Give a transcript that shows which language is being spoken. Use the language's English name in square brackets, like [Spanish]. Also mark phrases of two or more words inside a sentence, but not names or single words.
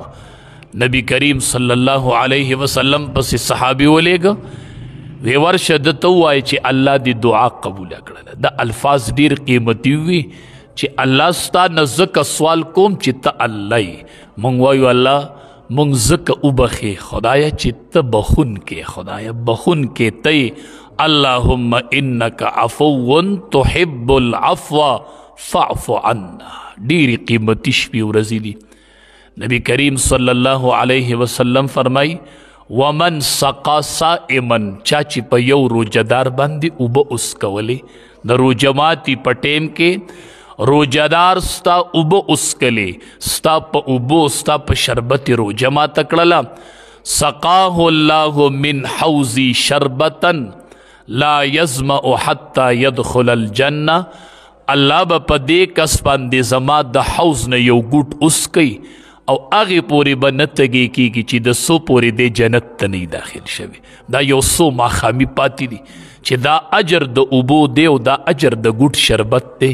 [Pashto] نبی کریم [Arabic] صلی الله علیه وسلم [Pashto] پسې صحابي ولیږه، وی ورشه ده ته ووایه چې الله دې دعا قبوله کړله. دا الفاظ ډېر قیمتي وي چې الله ستا نه ځکه سوال کوم چې ته الله یې. موږ وایو الله موږ ځکه وبخې خدایه چې ته بخونکی، خدایه بخونکی ته یې. [Arabic] اللهم انک عفو تحب العفو فاعف عنا. [Pashto] ډېرې قیمتي شپې ورځې دي. نبی کریم [Arabic] صلی الله علیه وسلم [Pashto] فرمای [Arabic] ومن سقا صائما، [Pashto] چا چې په یو روجهدار باندې اوبه اسکولې. د روژه ماتي په ټیم کې روجهدار ستا اوبه اسکلې، ستا په اوبو ستا په شربت روژه ماته کړله. [Arabic] سقاه الله من حوضی شربتا لا یظمأ حتی یدخل الجنه. [Pashto] الله به په دې کس باندې زما د حوض نه یو ګوټ اسکی او هغې پورې به نه تږی کېږي چې د څو پورې دې جنت ته نه داخل شوي. دا یو څو ماښامي پاتې دي چې دا اجر د اوبو دی او دا اجر د ګوټ شربت دی.